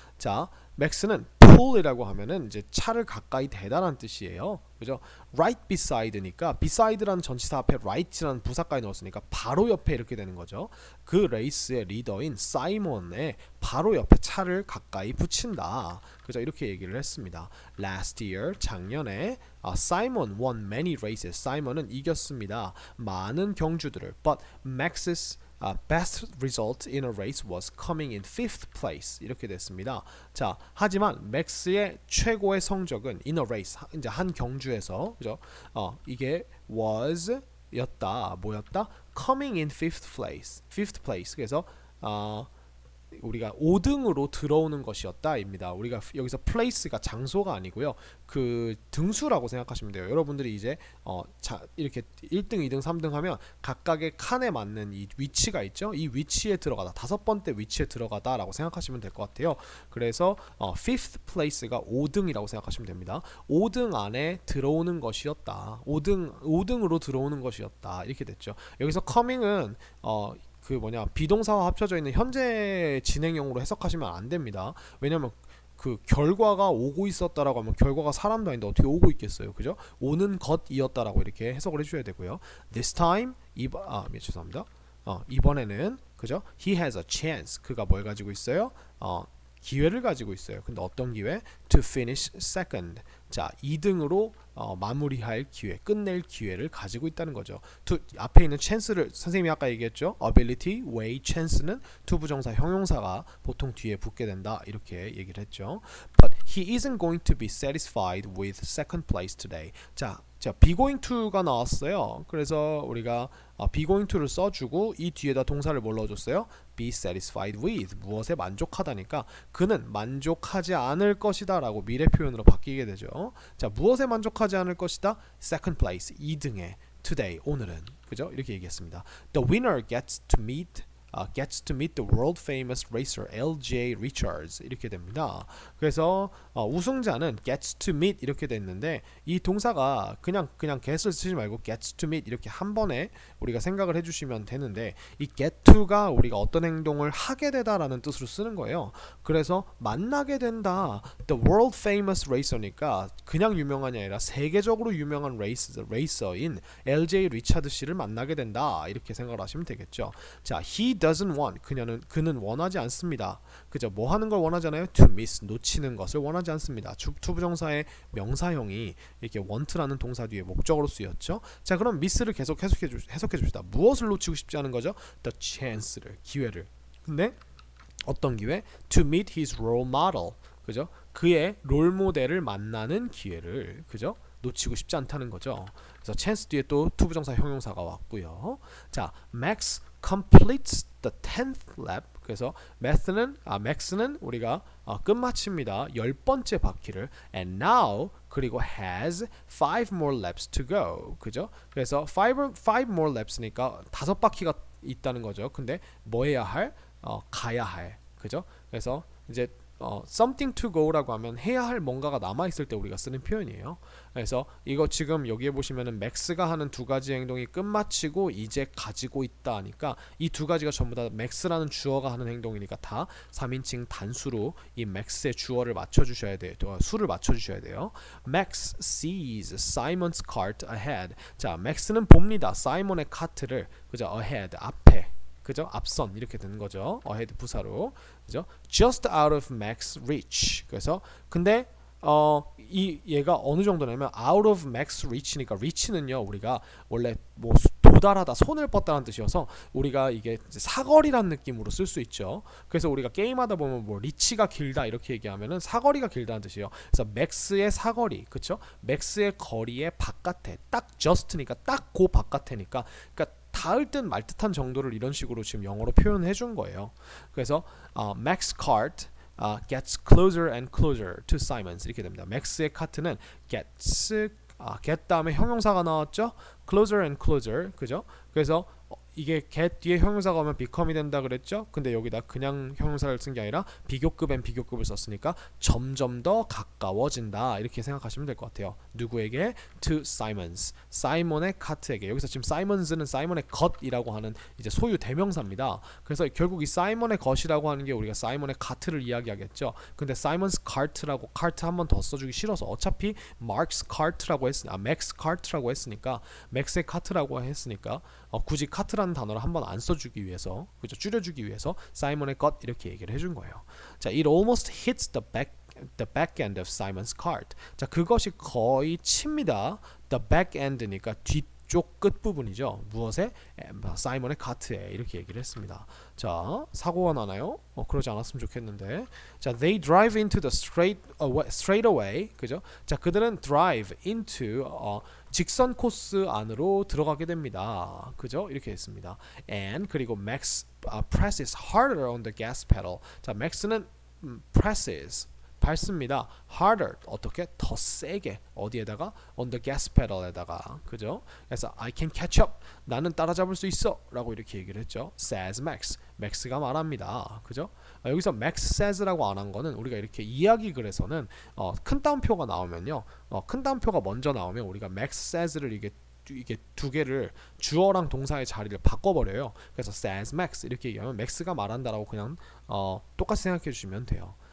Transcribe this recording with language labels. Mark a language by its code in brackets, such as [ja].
[ko] 자, 맥스는 pull이라고 하면은 이제 차를 가까이 대다라는 뜻이에요. 그죠? right beside니까 beside라는 전치사 앞에 right라는 부사까지 넣었으니까 바로 옆에 이렇게 되는 거죠. 그 레이스의 리더인 사이먼의 바로 옆에 차를 가까이 붙인다. 그죠? 이렇게 얘기를 했습니다. [en] Last year, [ko] 작년에 [en] Simon won many races. [ko] 사이먼은 이겼습니다. 많은 경주들을. [en] But Max's best result in a race was coming in 5th place. [ko] 이렇게 됐습니다. 자, 하지만 맥스의 최고의 성적은 [en] in a race, [ko] 이제 한 경주에서, 그죠? [en] 이게 was 였다. [ko] 뭐였다? [en] coming in 5th place. [ko] 그래서 우리가 5등으로 들어오는 것이었다입니다. 우리가 여기서 place가 장소가 아니고요. 그 등수라고 생각하시면 돼요. 여러분들이 이제 이렇게 1등, 2등, 3등 하면 각각의 칸에 맞는 이 위치가 있죠. 이 위치에 들어가다. 다섯 번째 위치에 들어가다라고 생각하시면 될 것 같아요. 그래서 5th place가 5등이라고 생각하시면 됩니다. 5등 안에 들어오는 것이었다. 5등으로 들어오는 것이었다. 이렇게 됐죠. 여기서 coming은 비동사와 합쳐져 있는 현재 진행형으로 해석하시면 안 됩니다. 왜냐면 그 결과가 오고 있었다라고 하면 결과가 사람도 아닌데 어떻게 오고 있겠어요. 그죠? 오는 것이었다라고 이렇게 해석을 해줘야 되고요. [en] This time, [ko] 죄송합니다. 이번에는, 그죠? [en] He has a chance. [ko] 그가 뭘 가지고 있어요? 기회를 가지고 있어요. 근데 어떤 기회? [en] To finish second. [ko] 자, 2등으로 마무리할 기회, 끝낼 기회를 가지고 있다는 거죠. 앞에 있는 chance를 선생님이 아까 얘기했죠. ability, way, chance는 투부정사, 형용사가 보통 뒤에 붙게 된다. 이렇게 얘기를 했죠. [en] But he isn't going to be satisfied with second place today. [ko] 자, be going to가 나왔어요. 그래서 우리가 be going to를 써주고 이 뒤에다 동사를 뭘 넣어줬어요? [en] be satisfied with. [ko] 무엇에 만족하다니까 그는 만족하지 않을 것이다 라고 미래 표현으로 바뀌게 되죠. 자, 무엇에 만족하지 않을 것이다? [en] second place, 2등에 today, [ko] 오늘은. 그죠? 이렇게 얘기했습니다. [en] The winner gets to meet gets to meet the world famous racer LJ Richards [ko] 이렇게 됩니다. 그래서 우승자는 gets to meet 이렇게 됐는데 이 동사가 그냥 get을 쓰지 말고 gets to meet 이렇게 한 번에 우리가 생각을 해주시면 되는데 이 get to가 우리가 어떤 행동을 하게 되다라는 뜻으로 쓰는 거예요. 그래서 만나게 된다. [en] The world famous racer [ko] 니까 그냥 유명한이 아니라 세계적으로 유명한 레이서인 LJ 리차드 씨를 만나게 된다. 이렇게 생각을 하시면 되겠죠. 자, [en] he doesn't want [ko] 그는 원하지 않습니다. 그죠? 뭐 하는 걸 원하잖아요. [en] to miss [ko] 놓치는 것을 원하지 않습니다. 투부정사의 명사형이 이렇게 want라는 동사 뒤에 목적으로 쓰였죠. 자, 그럼 miss를 계속 해석해 줍시다. 무엇을 놓치고 싶지 않은 거죠? [en] the chance를 기회를. [ko] 근데 어떤 기회? [en] to meet his role model. 그죠? [ko] 그의 롤 모델을 만나는 기회를 그죠? 놓치고 싶지 않다는 거죠. 그래서 chance 뒤에 또 투부정사 형용사가 왔고요. [en] 자, Max completes the 10th lap. [ko] 그래서 Max는 우리가 끝마칩니다. 10번째 바퀴를 [en] and now 그리고 has 5 more laps to go. [ko] 그죠? 그래서 5 more laps니까 5바퀴가 있다는 거죠. 근데 뭐 해야 할? 가야 할. 그죠? 그래서 이제 something to go라고 하면 해야 할 뭔가가 남아있을 때 우리가 쓰는 표현이에요. 그래서 이거 지금 여기에 보시면은 max가 하는 두 가지 행동이 끝마치고 이제 가지고 있다 하니까 이 두 가지가 전부 다 max라는 주어가 하는 행동이니까 다 3인칭 단수로 이 max의 주어를 맞춰주셔야 돼요. 수를 맞춰주셔야 돼요. [en] Max sees Simon's cart ahead. [ko] 자, max는 봅니다. 사이먼의 카트를 그죠? ahead 앞에. 그죠? 앞선 이렇게 되는 거죠. ahead 부사로. 그죠? [en] just out of Max's reach. [ko] 그래서 근데 얘가 어느 정도냐면 out of Max's reach니까 reach는요. 우리가 원래 뭐 도달하다, 손을 뻗다는 뜻이어서 우리가 이게 사거리란 느낌으로 쓸 수 있죠. 그래서 우리가 게임하다 보면 뭐 리치가 길다 이렇게 얘기하면은 사거리가 길다는 뜻이에요. 그래서 max의 사거리, 그렇죠? max의 거리의 바깥에 딱 just니까 딱 그 바깥에니까 그러니까 닿을 듯 말 듯한 정도를 이런 식으로 지금 영어로 표현해 준 거예요. [en] 그래서 Max cart gets closer and closer to Simon's [ko] 이렇게 됩니다. Max의 카트는 get 다음에 형용사가 나왔죠. [en] closer and closer 그죠? [ko] 그래서 이게 get 뒤에 형용사가 오면 become이 된다 그랬죠. 근데 여기다 그냥 형용사를 쓴 게 아니라 비교급 and 비교급을 썼으니까 점점 더 가까워진다 이렇게 생각하시면 될 것 같아요. 누구에게? to Simon's 사이먼의 카트에게. 여기서 지금 Simons는 사이먼의 것이라고 하는 이제 소유 대명사입니다. 그래서 결국 이 사이먼의 것이라고 하는 게 우리가 사이먼의 카트를 이야기하겠죠. 근데 Simon's cart라고 카트 한 번 더 써주기 싫어서 어차피 Mark's cart라고 Max cart라고 했으니까 Max의 카트라고 했으니까 굳이 카트라는 단어를 한 번 안 써주기 위해서 그죠? 줄여주기 위해서 사이먼의 것 이렇게 얘기를 해준 거예요. [en] 자, it almost hits the back end of Simon's cart. [ko] 자, 그것이 거의 칩니다. The back end니까 뒤쪽 끝 부분이죠. 무엇에? 사이먼의 카트에 이렇게 얘기를 했습니다. 자, 사고가 나나요? 그러지 않았으면 좋겠는데. [en] 자, they drive into the straightaway. [ko] 그죠? 자, 그들은 drive into 직선 코스 안으로 들어가게 됩니다. 그죠? 이렇게 했습니다. [en] And 그리고 Max presses harder on the gas pedal. [ko] 자, Max는 presses 밟습니다. harder 어떻게? 더 세게 어디에다가? [en] on the gas pedal에다가 그죠? [ko] 그래서 [en] I can catch up [ko] 나는 따라잡을 수 있어 라고 이렇게 얘기를 했죠. says Max Max가 말합니다. 그죠? 여기서 Max says라고 안 한 거는 우리가 이렇게 이야기 글에서는 큰 따옴표가 나오면요 큰 따옴표가 먼저 나오면 우리가 Max says를 이게 두 개를 주어랑 동사의 자리를 바꿔버려요. 그래서 says Max 이렇게 얘기하면 Max가 말한다라고 그냥 똑같이 생각해 주시면 돼요.